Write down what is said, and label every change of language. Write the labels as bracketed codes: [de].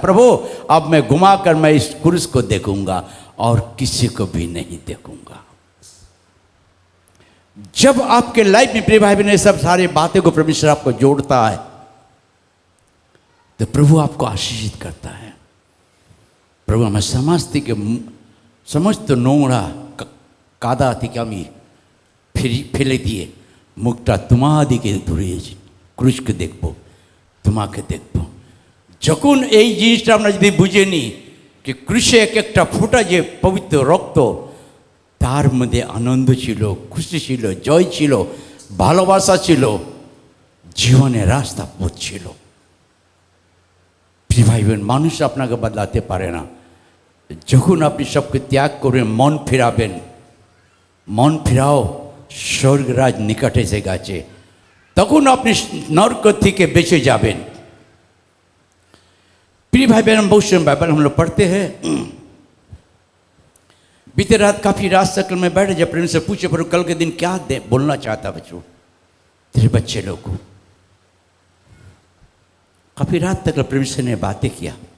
[hi] प्रभु अब मैं घुमाकर मैं इस क्रूस को देखूंगा और किसी को भी नहीं देखूंगा। जब आपके लाइफ में प्रिय भाई बहन सब सारी बातें को परमेश्वर आपको जोड़ता है, तो प्रभु आपको आशीषित करता है। प्रभु हमें समझती के समस्त [bn] নোংরা কাদা থেকে আমি ফেলে দিয়ে মুখটা তোমার দিকে ধরিয়েছি, ক্রুশকে দেখব, তোমাকে দেখব। যখন এই জিনিসটা আমরা যদি বুঝে নিই যে ক্রুশে এক একটা ফোঁটা যে পবিত্র রক্ত, তার মধ্যে আনন্দ ছিল, খুশি ছিল, জয় ছিল, ভালোবাসা ছিল, জীবনের রাস্তা পথ ছিল। প্রিয় ভাই বোন, মানুষ আপনাকে বদলাতে পারে না। যখন আপনি সবকে ত্যাগ করবেন, মন ফিরাবেন, মন ফিরাও, স্বর্গরাজ নিকট এসে গেছে, তখন আপনি নরক থেকে বেঁচে যাবেন। [hi] प्रिय भाई बहन, बहुत से बाइबल हम लोग पढ़ते हैं। बीते रात काफ़ी रात सर्कल में बैठे, जब प्रेम से पूछे पर कल के दिन क्या बोलना चाहता बच्चों, तेरे बच्चे लोग को। काफ़ी रात तक परमेश्वर ने बातें किया।